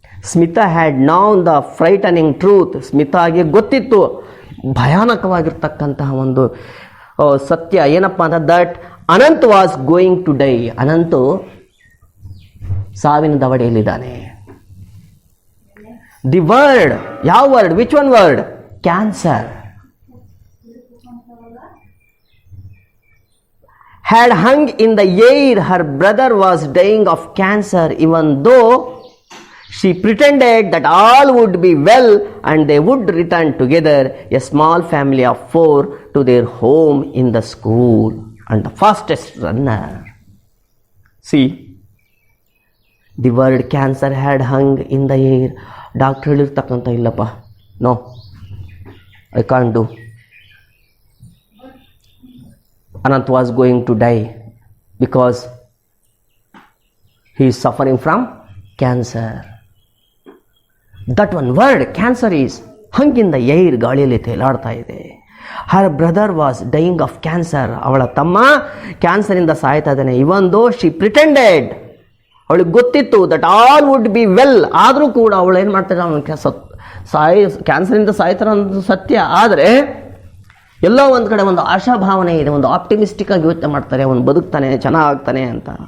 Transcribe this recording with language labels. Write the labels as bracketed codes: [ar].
[kn] Smita [en] had known the frightening truth, [kn] ಸ್ಮಿತಾಗೆ ಗೊತ್ತಿತ್ತು ಭಯಾನಕವಾಗಿರ್ತಕ್ಕಂತಹ ಒಂದು ಸತ್ಯ, ಏನಪ್ಪ ಅಂತ, [en] that Anant was going to die, [kn] Ananthu ಸಾವಿನ ದವಡೆಯಲ್ಲಿದ್ದಾನೆ. [en] The word, ಯಾವ word, which one word, cancer, had hung in the air. Her brother was dying of cancer, even though she pretended that all would be well and they would return together, a small family of 4, to their home in the school, and the fastest runner. See, the word cancer had hung in the air. Doctor [kn] ಹೇಳಿರ್ತಕ್ಕಂಥ, ಇಲ್ಲಪ್ಪ, [en] No, I can't do. Anant was going to die because he is suffering from cancer. That one word, cancer, is hung in the air, [kn] ಗಾಳಿಯಲ್ಲಿ ತೇಲಾಡ್ತಾ ಇದೆ. [en] Her brother was dying of cancer. [kn] ಅವಳ ತಮ್ಮ ಕ್ಯಾನ್ಸರಿಂದ ಸಾಯ್ತಾ ಇದ್ದಾನೆ. [en] even though she pretended, [kn] ಅವಳಿಗೆ ಗೊತ್ತಿತ್ತು [en] that all would be well, [kn] ಆದರೂ ಕೂಡ ಅವಳು ಏನು ಮಾಡ್ತಾಳೆ, ಅವನು ಕ್ಯಾನ್ಸರಿಂದ ಸಾಯ್ತಾರ ಅನ್ನೋದು ಸತ್ಯ. ಆದರೆ ಎಲ್ಲೋ ಒಂದು ಕಡೆ ಒಂದು ಆಶಾಭಾವನೆ ಇದೆ, ಒಂದು ಆಪ್ಟಿಮಿಸ್ಟಿಕ್ ಆಗಿ ಯೋಚನೆ ಮಾಡ್ತಾರೆ, ಅವನು ಬದುಕ್ತಾನೆ, ಚೆನ್ನಾಗ್ತಾನೆ ಅಂತ.